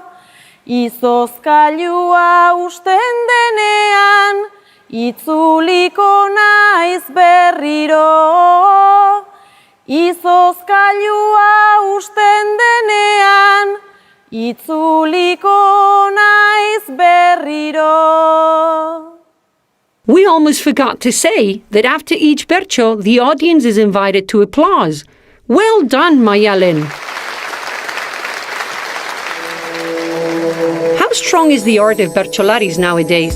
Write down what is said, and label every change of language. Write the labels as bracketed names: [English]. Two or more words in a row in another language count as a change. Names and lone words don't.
[Basque] Izozkailua usten denean, itzuliko naiz berriro. Izozkailua usten denean, itzuliko naiz berriro. [English] We almost forgot to say that after each Bertso, the audience is invited to applause. Well done, Mayalen. How strong is the art of Bertsolaris nowadays?